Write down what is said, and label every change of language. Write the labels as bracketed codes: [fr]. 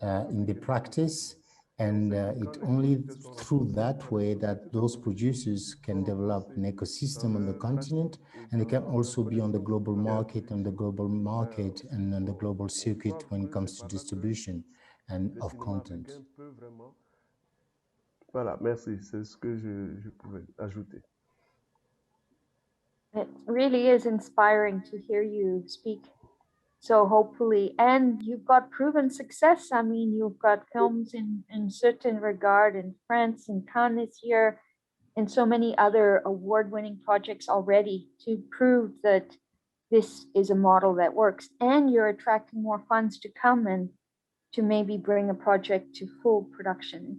[en] in the practice, and it only through that way that those producers can develop an ecosystem on the continent, and they can also be on the global market and on the global circuit when it comes to distribution and of content. [fr] Voilà, merci, c'est ce que je pouvais ajouter. [en] It really is inspiring to hear you speak. So hopefully, and you've got proven success. I mean, you've got films in certain regard in France and Cannes this year, and so many other award-winning projects already to prove that this is a model that works, and you're attracting more funds to come and to maybe bring a project to full production.